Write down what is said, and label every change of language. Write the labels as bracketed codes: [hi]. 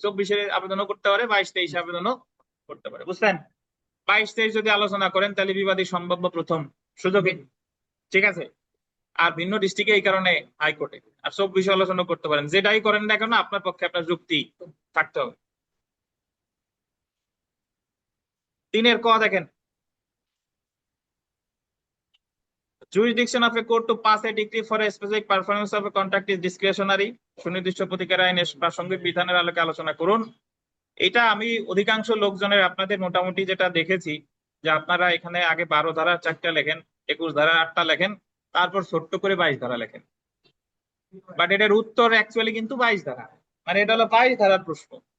[bn] 24-এর আবেদনও করতে পারে, 22-23 আবেদনও করতে পারে, বুঝলেন? 22-23 যদি আলোচনা করেন তাহলে বিবাদী সম্ভাব্য প্রথম সুযোগে, ঠিক আছে। আর ভিন্ন ডিস্ট্রিক্টে এই কারণে হাইকোর্টে। আর 24-এ আলোচনা করতে পারেন, যেটাই করেন না কেন আপনার পক্ষে আপনার যুক্তি থাকতে হবে। 3-এর ক দেখেন, [en] jurisdiction of a court to pass a decree for a specific performance of a contract is discretionary. [bn] সুনির্দিষ্ট প্রতিকার আইনের প্রাসঙ্গিক বিধানের আলোকে আলোচনা করুন। এটা আমি অধিকাংশ লোকজনের আপনাদের মোটামুটি যেটা দেখেছি যে আপনারা এখানে আগে 12 ধারার 4টা লেখেন, 21 ধারার 8টা লেখেন, তারপর ছোট্ট করে 22 ধারা লেখেন। বাট এটার উত্তর অ্যাকচুয়ালি কিন্তু 22 ধারা, মানে এটা হলো 22 ধারার প্রশ্ন।